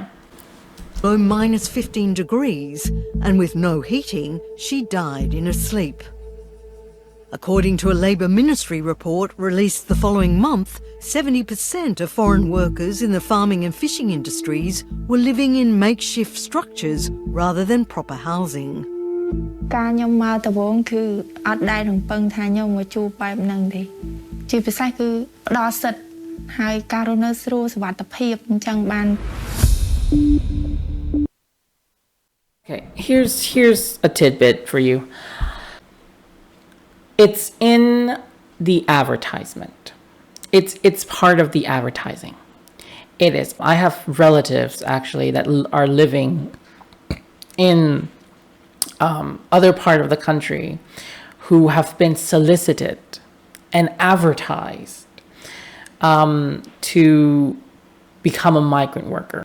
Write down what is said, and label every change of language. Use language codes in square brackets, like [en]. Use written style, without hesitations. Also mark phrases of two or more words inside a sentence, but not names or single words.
[en] Below minus 15 degrees, and with no heating, she died in her sleep. According to a Labour Ministry report released the following month, 70% of foreign workers in the farming and fishing industries were living in makeshift structures rather than proper housing. [km] ការខ្ញុំមកដំបូងគឺអត់ដែលរំពឹងថាខ្ញុំមកជួបបែបហ្នឹងទេជាពិសេសគឺផ្ដល់សិទ្ធិហើយការរស់នៅស្រួលសុវត្ថិភាពអញ្ចឹងបាន [en] Okay, here's a tidbit for you. It's in the advertisement. It's part of the advertising. It is. I have relatives actually that are living in other part of the country who have been solicited and advertised to become a migrant worker.